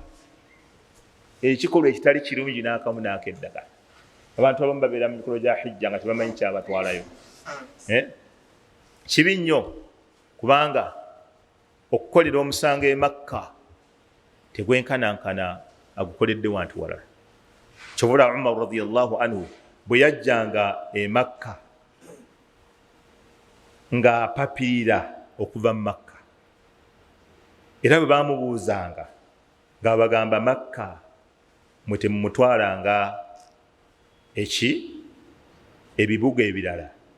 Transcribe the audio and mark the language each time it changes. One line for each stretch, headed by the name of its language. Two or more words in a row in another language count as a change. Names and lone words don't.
Ganda: Ekikolwa ekitali kirungi n'akamu n'akeddagala. Abantu abamu babeera mu mikolo gya hijja nga tebamanyi kyabatwalayo. Kibi nnyo kubanga okukolera omusango e Makka tegwenkanankana agukoledde wantu walala. Kyobula Umar
Arabic: رضي الله عنه
Ganda: bwe yajjanga e Makka nga apapirira okuva mu Makka, era bwe bamubuuzanga ng'abagamba Makka mwe temumutwalanga ebibuga ebirala.